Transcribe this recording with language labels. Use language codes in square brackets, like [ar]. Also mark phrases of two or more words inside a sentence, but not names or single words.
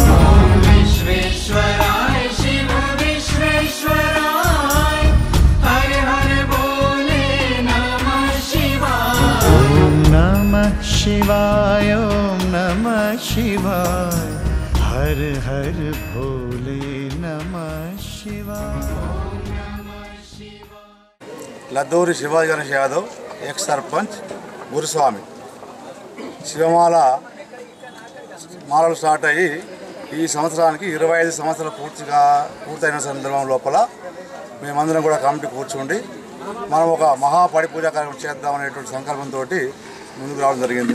[sa] ओम विश्वेश्वराय शिव विश्वेश्वराय हर हर भोले नमः शिवाय। ओम नमः शिवाय, ओम नमः शिवाय, हर हर भोले नमः शिवाय। [te] లద్దూరి శివాజీ గణేష్ యాదవ్, ఎక్స్ సర్పంచ్, గురుస్వామి. మాలలు స్టార్ట్ అయ్యి ఈ సంవత్సరానికి 25 సంవత్సరాలు పూర్తయిన సందర్భం లోపల మేమందరం కూడా కమిటీ కూర్చుండి మనం ఒక మహాపడిపూజ కార్యక్రమం చేద్దామనేటువంటి సంకల్పంతో ముందుకు రావడం జరిగింది.